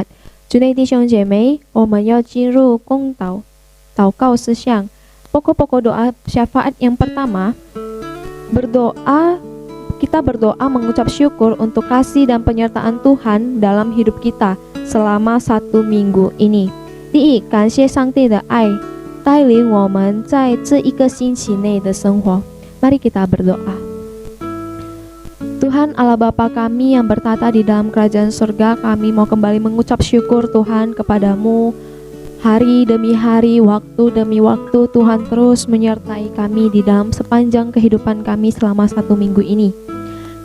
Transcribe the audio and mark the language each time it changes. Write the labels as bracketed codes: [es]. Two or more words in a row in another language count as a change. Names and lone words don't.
[zh] 主内弟兄姐妹，我们要进入公祷祷告事项。 [id] Pokok-pokok doa syafaat yang pertama, kita berdoa mengucap syukur untuk kasih dan penyertaan Tuhan dalam hidup kita selama 1 minggu ini. [zh] 第一，感谢上帝的爱带领我们在这1个星期内的生活。 [id] Mari kita berdoa. Tuhan Allah Bapa kami yang bertata di dalam kerajaan surga, kami mau kembali mengucap syukur Tuhan kepadamu. Hari demi hari, waktu demi waktu, Tuhan terus menyertai kami di dalam sepanjang kehidupan kami selama 1 minggu ini.